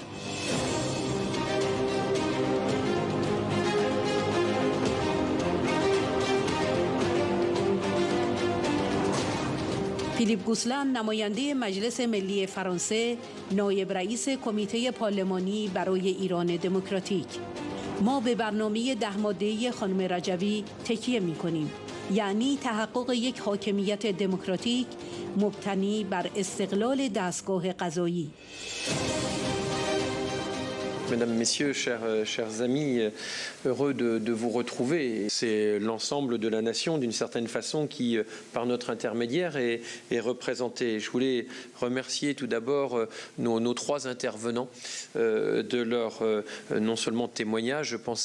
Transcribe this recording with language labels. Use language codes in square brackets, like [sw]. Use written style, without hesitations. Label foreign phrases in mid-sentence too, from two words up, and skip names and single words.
[fa] فیلیپ گوسلند، نماینده مجلس ملی فرانسه، نایب رئیس کمیته پارلمانی برای ایران دموکراتیک: ما به برنامه 10 ماده‌ای خانم رجوی تکیه می‌کنیم، یعنی تحقق یک حاکمیت دموکراتیک مبتنی بر استقلال دستگاه قضایی. [fr] Mesdames, Messieurs, chers amis, heureux de vous retrouver. C'est l'ensemble de la nation, d'une certaine façon, qui, par notre intermédiaire, est représenté. Je voulais remercier tout d'abord nos 3 intervenants de leur non seulement témoignage, je pense